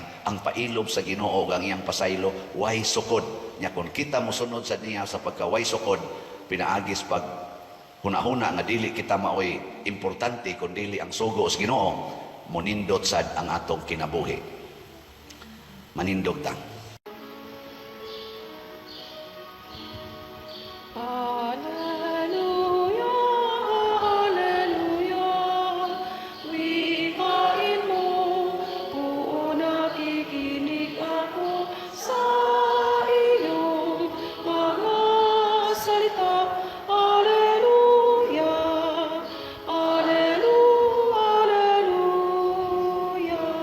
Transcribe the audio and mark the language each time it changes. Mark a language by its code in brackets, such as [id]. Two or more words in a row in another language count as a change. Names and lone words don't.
[ceb] Ang pailob sa Ginoo ang iyang pasaylo, way sukod. Nya kung kita mosunod sa niya sa pagka way sukod, pinaagis pag huna-huna nga dili kita maoy importante kun dili ang sugo sa Ginoo, munindot sad ang atong kinabuhi. Manindog ta. [tl] Alleluia, alleluia, wikain mo, buo nakikinig ako sa iyong mga salita. Alleluia, alleluia, alleluia.